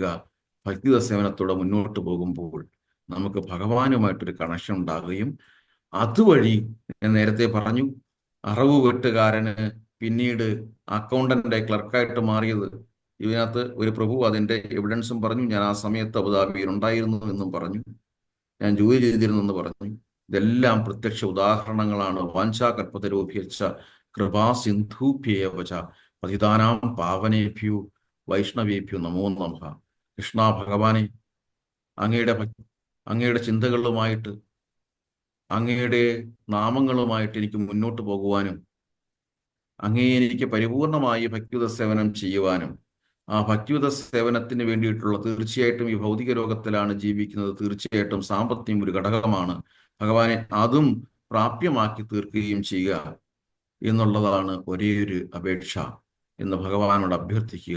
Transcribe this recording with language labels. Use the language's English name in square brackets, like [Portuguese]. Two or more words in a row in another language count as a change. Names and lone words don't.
[Malayalam] ഭക്തിയുത സേവനത്തോടെ മുന്നോട്ട് പോകുമ്പോൾ നമുക്ക് ഭഗവാനുമായിട്ടൊരു കണക്ഷൻ ഉണ്ടാകുകയും അതുവഴി ഞാൻ നേരത്തെ പറഞ്ഞു, അറവ് വെട്ടുകാരന് പിന്നീട് അക്കൗണ്ടന്റ് ക്ലർക്കായിട്ട് മാറിയത്. ഇതിനകത്ത് ഒരു പ്രഭു അതിന്റെ എവിഡൻസും പറഞ്ഞു. ഞാൻ ആ സമയത്ത് അബുദാബിയിൽ ഉണ്ടായിരുന്നു എന്നും പറഞ്ഞു. ഞാൻ ജോലി ചെയ്തിരുന്നെന്ന് പറഞ്ഞു. ഇതെല്ലാം പ്രത്യക്ഷ ഉദാഹരണങ്ങളാണ്. [Sanskrit] വാഞ്ചാകൽപതരോഭ്യച്ച കൃപാ സിന്ധൂഭ്യേവച പതിതാനാം പാവനേഭ്യോ വൈഷ്ണവേഭ്യോ നമോ നമഃ. [Malayalam] കൃഷ്ണ ഭഗവാനെ, അങ്ങയുടെ ചിന്തകളുമായിട്ട്, അങ്ങയുടെ നാമങ്ങളുമായിട്ട് എനിക്ക് മുന്നോട്ട് പോകുവാനും അങ്ങയെ എനിക്ക് പരിപൂർണമായി ഭക്തിയുത സേവനം ചെയ്യുവാനും, ആ ഭക്തിയുത സേവനത്തിന് വേണ്ടിയിട്ടുള്ള, തീർച്ചയായിട്ടും ഈ ഭൗതിക ലോകത്തിലാണ് ജീവിക്കുന്നത്, തീർച്ചയായിട്ടും സാമ്പത്തികം ഒരു ഘടകമാണ് ഭഗവാനെ, അതും പ്രാപ്യമാക്കി തീർക്കുകയും ചെയ്യുക എന്നുള്ളതാണ് ഒരേ ഒരു അപേക്ഷ എന്ന് ഭഗവാനോട് അഭ്യർത്ഥിക്കുക.